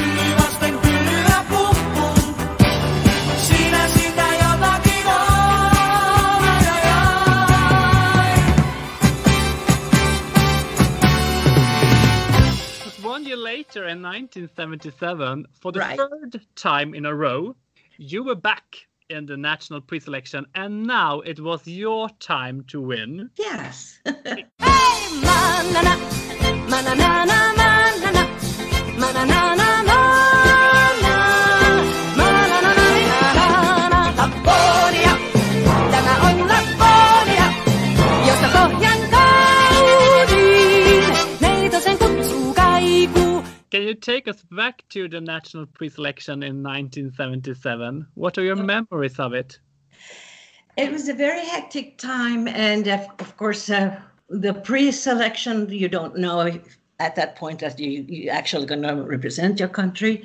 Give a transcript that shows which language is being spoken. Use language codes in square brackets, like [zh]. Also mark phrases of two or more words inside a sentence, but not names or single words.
[en] One year later, in 1977, for the third time in a row, you were back in the national pre-selection, and now it was your time to win. Yes. [es] Hey, manana, manana, manana, manana, manana, [fi] Lapponia, tämä on Lapponia, josta pohjan kauniin, neitosen kutsuu kaikuu. [en] Can you take us back to the national pre-selection in 1977? What are your memories of it? It was a very hectic time, and of course, the pre-selection, you don't know at that point that you actually going to represent your country.